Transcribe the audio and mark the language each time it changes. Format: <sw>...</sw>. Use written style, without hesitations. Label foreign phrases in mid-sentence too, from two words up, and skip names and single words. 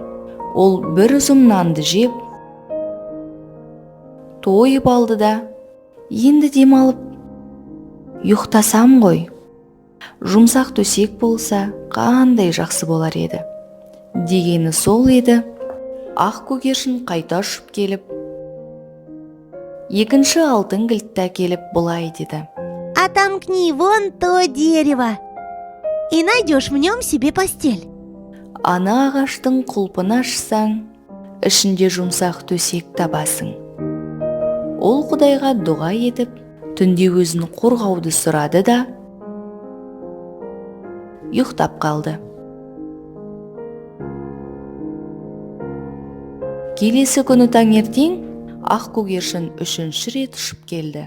<kk>Ол бір үзім нанды жеп, тойып алды да, енді демалып, ұйықтасам ғой. Жұмсақ төсек болса, қандай жақсы болар еді. Дегені сол еді. Ақ көгершін қайта ұшып келіп, екінші алтын кілтті әкеліп былай деді:</kk> <ru>«Отомкни вон то дерево, и найдешь в нем себе постель».</ru> <kk>Ана ағаштың құлпын ашсаң, ішінде жұмсақ төсек табасың. Ол Құдайға дұға етіп, түнде өзін қорғауды сұрады да, ұйықтап қалды. Келесі күні таңертең ақ көгершін үшінші рет ұшып келді.</kk>